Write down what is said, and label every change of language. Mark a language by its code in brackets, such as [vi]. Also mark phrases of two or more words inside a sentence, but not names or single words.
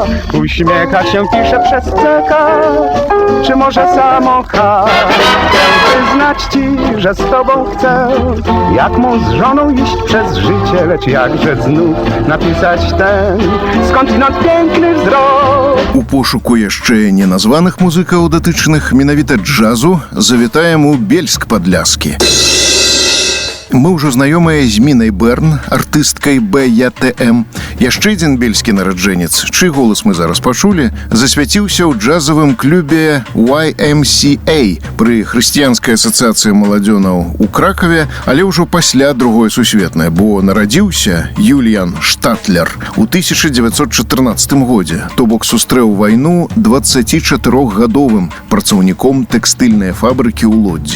[pl] Uśmiechać się pisze przez CK, czy może samo H. Chcę wyznać ci, że z tobą chcę, jak mąż z żoną iść przez życie, lecz jakże znów napisać ten skądinąd piękny wzrok. [be] У пошуку яшчэ неназваных музыкаў датычных менавіта джазу завітаем у Бельск-Падляскі. Мы ўжо знаёмыя з Мінай Берн, артысткай БЯТМ. Яшчэ адзін бельскі нараджэнец, чый голас мы зараз пачулі, засвяціўся ў джазавым клубе YMCA пры хрысціянскай асацыяцыі маладзёнаў у Кракаве, але ўжо пасля Другой сусветнай, бо нарадзіўся Юліян Штатлер у 1914 годзе, то бок сустрэў вайну 24-гадовым працаўніком тэкстыльнай фабрыкі ў Лодзі.